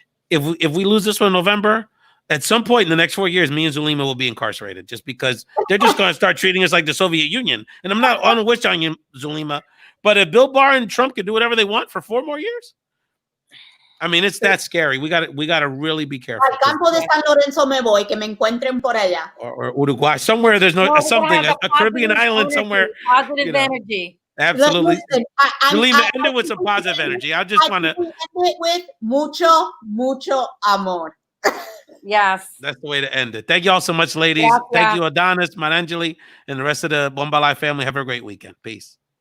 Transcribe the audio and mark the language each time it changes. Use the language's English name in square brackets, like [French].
[English] If we lose this one in November, at some point in the next 4 years, me and Zulema will be incarcerated just because they're just going to start treating us like the Soviet Union. And I'm not on a wish on you, Zulema, but if Bill Barr and Trump can do whatever they want for 4 more years, I mean, it's that scary. We got to really be careful. [Spanish] Al campo de San Lorenzo me voy, que me encuentren por allá. [English] Or Uruguay, somewhere there's a Caribbean island somewhere. Positive energy. Absolutely. Zulema, end it with some positive energy. I just want to end it with [Spanish] mucho, mucho amor. [English] Yes. That's the way to end it. Thank you all so much, ladies. Yeah. Thank you, Adonis, Marangeli, and the rest of the Bomba Live family. Have a great weekend. Peace.